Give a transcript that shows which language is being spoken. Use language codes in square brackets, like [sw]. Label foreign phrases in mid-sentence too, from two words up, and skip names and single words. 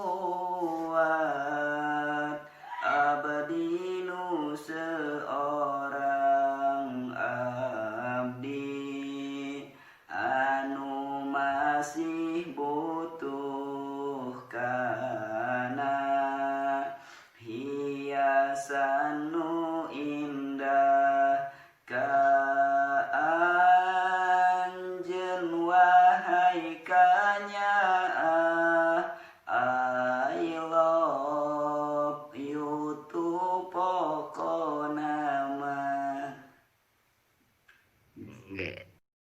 [su] buat abdi nu seorang abdi anu masih butuh kana hiasan nu indah ka anjeun wahai kanyaah [en] I love you [su] tu pokona mah.